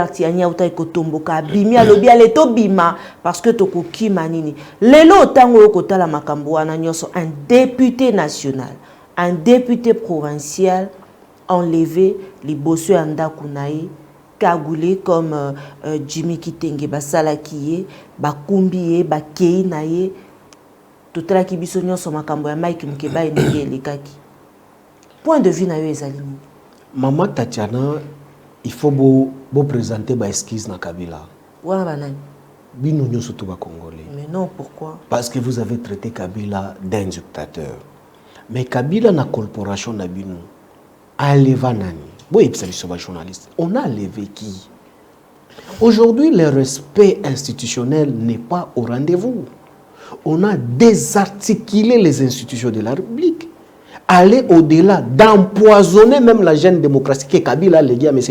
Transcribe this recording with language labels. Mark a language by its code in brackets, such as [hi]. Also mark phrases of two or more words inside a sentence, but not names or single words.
[ln] Tiania uta kotomboka bimi alobi ale to bima [fr] parce que [ln] tokoki manini lelo tango okotala makambo wana nyoso [fr] un député national un député provincial enlevé [ln] liboso ya ndako na ye kagoulé comme Jimmy Kitenge basalaki ye bakumbi ye bakei na ye totala ki biso nyonso makambo ya Mike Mukebai ndenge elekaki. Point de vue na yo ezali nini? [fr] Maman Tatiana, il faut beau présenter [ln] ba esquisse na Kabila. Wana banani? Bino nyonso to ba Congolais. [fr] Mais non, pourquoi? Parce que vous avez traité Kabila d'un dictateur. [ln] Mais Kabila na corporation na bino aleva nani? [fr] Oui, c'est journaliste. On a levé qui? Aujourd'hui, le respect institutionnel n'est pas au rendez-vous. On a désarticulé les institutions de la République. Aller au-delà, d'empoisonner même la jeune démocratie que Kabila a léguée à M.